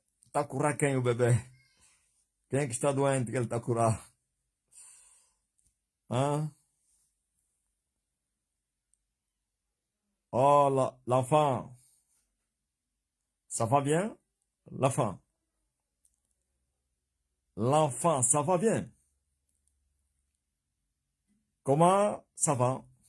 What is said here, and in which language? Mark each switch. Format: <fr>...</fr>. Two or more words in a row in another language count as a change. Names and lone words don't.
<pt>Está a curar quem, o bebê? Quem é que está doente que ele está a curar?</pt> <fr>Hein? Oh, l'enfant. Ça va bien? L'enfant. L'enfant, ça va bien? Comment ça va?</fr>